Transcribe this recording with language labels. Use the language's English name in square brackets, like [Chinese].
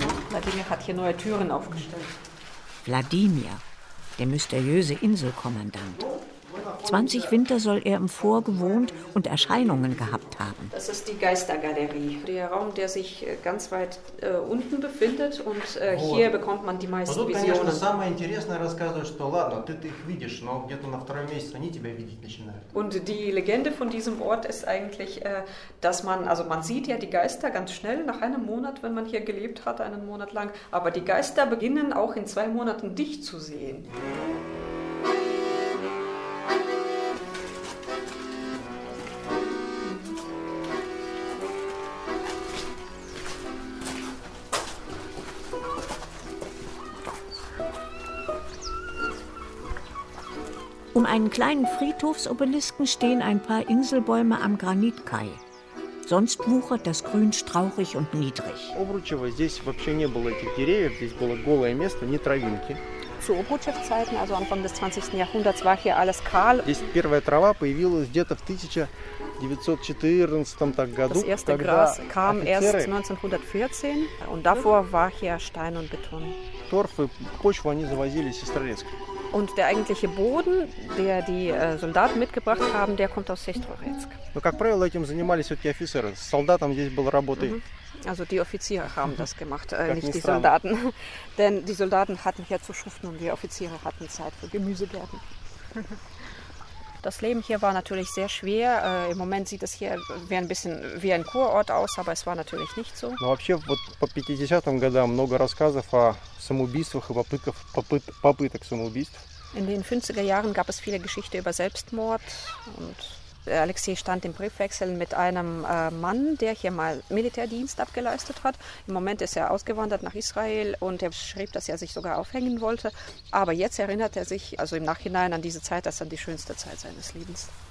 [German] Wladimir hat hier neue Türen aufgestellt. Wladimir, der mysteriöse Inselkommandant. 20 Winter soll er im Fort gewohnt und Erscheinungen gehabt haben. Das ist die Geistergalerie, der Raum, der sich ganz weit unten befindet. Und hier bekommt man die meisten Visionen. [Russian] Самое интересное рассказывает, что ладно, ты их видишь, но где-то на втором месяце они тебя видеть начинают. [German] Und die Legende von diesem Ort ist eigentlich, dass man, also man sieht ja die Geister ganz schnell nach einem Monat, wenn man hier gelebt hat, einen Monat lang. Aber die Geister beginnen auch in 2 Monaten dich zu sehen. Um einen kleinen Friedhofsobelisken stehen ein paar Inselbäume am Granitkai. Sonst wuchert das Grün strauchig und niedrig. [Russian] Обручево здесь вообще не было этих деревьев, здесь было голое место, не травинки. [German] Zu Obrutschew-Zeiten, also Anfang des 20. Jahrhunderts, war hier alles kahl. [Russian] Здесь первая трава появилась где-то в 1914 так году. [German] Das erste Gras kam erst 1914 und davor war hier Stein und Beton. [Russian] Торф и почву они завозили из Сестрорецка. [German] Und der eigentliche Boden, der die Soldaten mitgebracht haben, der kommt aus Sestrorezk. [Russian] Но как правило этим занимались вот эти офицеры. С солдатом здесь было работы. [German] Also die Offiziere haben das gemacht, nicht die Soldaten. Denn die Soldaten hatten hier zu schuften und die Offiziere hatten Zeit für Gemüsegärten. Das Leben hier war natürlich sehr schwer. Im Moment sieht es hier wie ein bisschen wie ein Kurort aus, aber es war natürlich nicht so. [Russian] Но вообще вот по 50-м годам много рассказов о самоубийствах и попыток самоубийств. [German] In den 50er Jahren gab es viele Geschichten über Selbstmord und Alexei stand im Briefwechsel mit einem Mann, der hier mal Militärdienst abgeleistet hat. Im Moment ist er ausgewandert nach Israel und er schrieb, dass er sich sogar aufhängen wollte. Aber jetzt erinnert er sich, also im Nachhinein, an diese Zeit, als an die schönste Zeit seines Lebens.